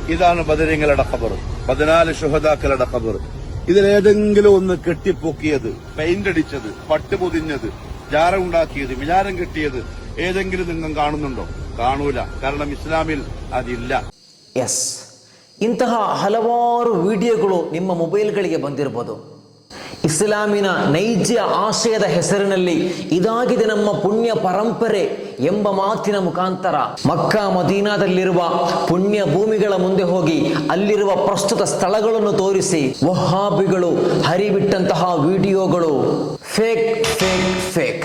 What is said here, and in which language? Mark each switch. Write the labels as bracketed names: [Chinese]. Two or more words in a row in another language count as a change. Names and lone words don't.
[Malayalam] ഇതാണ് ബദരീങ്ങളുടെ ഖബർ, 14 ശുഹദാക്കളുടെ ഖബർ. ഇതിലേതെങ്കിലും ഒന്ന് കെട്ടിപ്പൊക്കിയത്, പെയിന്റ് അടിച്ചത്, പട്ട് പൊതിഞ്ഞത്, ജാറ ഉണ്ടാക്കിയത്, വിചാരം കെട്ടിയത് ഏതെങ്കിലും നിങ്ങൾ കാണുന്നുണ്ടോ? കാണൂല. കാരണം ഇസ്ലാമിൽ അതില്ല. [Kannada] ಎಸ್, ಇಂತಹ ಹಲವಾರು ವಿಡಿಯೋಗಳು ನಿಮ್ಮ ಮೊಬೈಲ್ಗಳಿಗೆ ಬಂದಿರಬಹುದು. ಇಸ್ಲಾಮಿನ ನೈಜ ಆಶಯದ ಹೆಸರಿನಲ್ಲಿ ಇದಾಗಿದೆ ನಮ್ಮ ಪುಣ್ಯ ಪರಂಪರೆ ಎಂಬ ಮಾತಿನ ಮುಖಾಂತರ ಮಕ್ಕಾ ಮದೀನಾದಲ್ಲಿರುವ ಪುಣ್ಯ ಭೂಮಿಗಳ ಮುಂದೆ ಹೋಗಿ ಅಲ್ಲಿರುವ ಪ್ರಸ್ತುತ ಸ್ಥಳಗಳನ್ನು ತೋರಿಸಿ ವಹಾಬಿಗಳು ಹರಿಬಿಟ್ಟಂತಹ ವಿಡಿಯೋಗಳು [English] fake fake fake.